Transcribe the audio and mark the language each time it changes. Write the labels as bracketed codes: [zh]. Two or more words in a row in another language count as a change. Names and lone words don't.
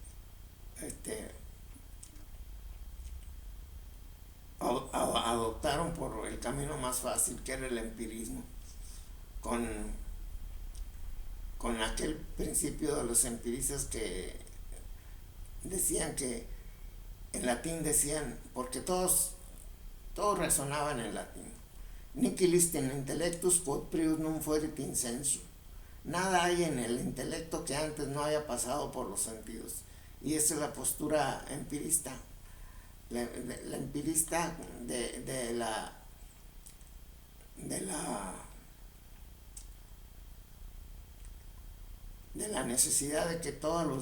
[es] adoptaron por el camino más fácil, que era el empirismo, con aquel principio de los empiristas que decían que en latín decían, porque todos resonaban en latín: [la] Nihil est in intellectus quod prius non fuerit in sensu. [es] Nada hay en el intelecto que antes no haya pasado por los sentidos. Y esa es la postura empirista. La empirista de la necesidad de que todos los